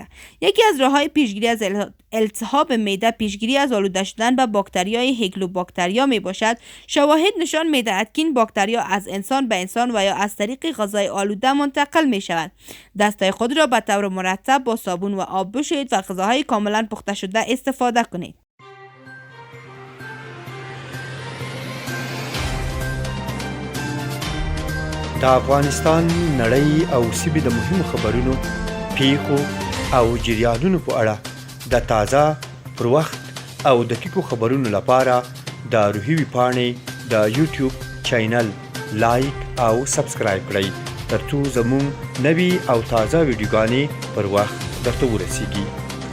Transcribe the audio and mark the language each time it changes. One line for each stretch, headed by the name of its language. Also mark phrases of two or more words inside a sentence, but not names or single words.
Persian: یکی از راههای پیشگیری از التهاب معده پیشگیری از آلوده شدن به باکتریای هیکلوباکتریا می باشد. شواهد نشان می دهد که این باکتریا از انسان به انسان و یا از طریق غذای آلوده منتقل می شود. دستای خود را به طور مرتب با صابون و آب بشویید و غذاهای کاملا پخته شده استفاده کنید.
Pashto: د افغانستان نړۍ او سیمې د مهمو خبرونو، پیښو او جریانونو په اړه د تازه، پر وخت او دقیقو خبرونو لپاره د روحي ویبپاڼې د یوټیوب چینل لایک او سبسکرایب کړئ، ترڅو زموږ نوي او تازه ویډیوګانې پر وخت درته ورسیږي.